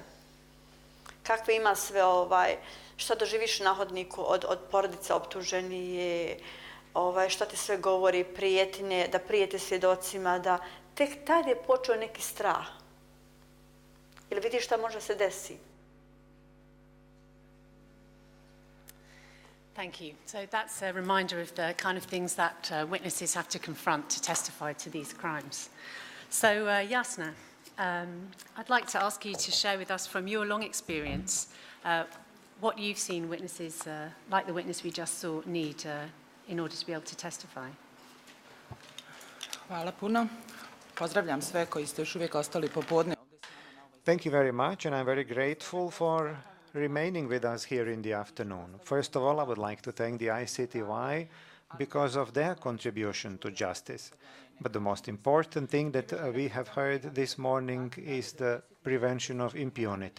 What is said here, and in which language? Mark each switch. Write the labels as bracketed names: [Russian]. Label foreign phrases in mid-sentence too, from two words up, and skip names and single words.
[Bosnian] Kakve ima sve, šta doživiš na hodniku od porodice optuženije, šta ti sve govori, prijetnje, da prijete svjedocima, da tek tad je počeo neki strah. Ili vidiš šta može se desiti. [English] Thank you. So that's a reminder of the kind of things that witnesses have to confront to testify to these crimes. So Jasna, I'd like to ask you to share with us from your long experience what you've seen witnesses, like the witness we just saw, need in order to be able to testify. [Bosnian] Hvala puno. Pozdravljam sve koji ste još uvijek ostali popodne. [English] Thank you very much, and I'm very grateful for remaining with us here in the afternoon. First of all, I would like to thank the ICTY because of their contribution to justice. But the most important thing that we have heard this morning is the prevention of impunity.